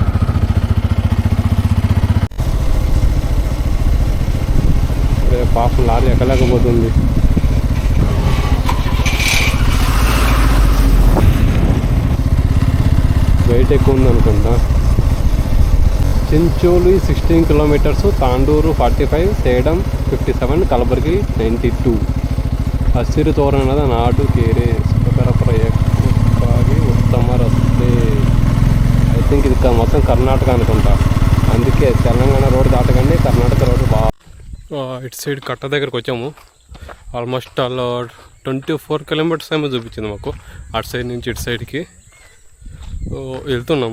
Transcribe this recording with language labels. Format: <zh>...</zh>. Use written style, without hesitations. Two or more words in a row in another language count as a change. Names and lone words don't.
<te>పాపం లారీ ఎక్కలేకపోతుంది. వెయిట్ ఎక్కువ ఉంది అనుకుంటా. చించోలి 16 కిలోమీటర్స్, తాండూరు 45,</te> <kn>ಸೇಡಂ 57, ಕಲಬುರಗಿ 92. ಹಸಿರು ತೋರಣದ ನಾಡು ಕೇರೆ ಸುಖಕರ ಪ್ರಯಕ್ಕಾಗಿ ಉತ್ತಮ ರಸ್ತೆ.</kn> <en>I think</en> <te>ఇది మొత్తం కర్ణాటక అనుకుంటా, అందుకే తెలంగాణ రోడ్ దాటగానే కర్ణాటక రోడ్డు బాగా. ఇటు సైడ్ కట్ట దగ్గరకు వచ్చాము. ఆల్మోస్ట్ 24 కిలోమీటర్స్ ఏమో చూపించింది మాకు అటు సైడ్ నుంచి ఇటు సైడ్కి వెళ్తున్నాము.</te>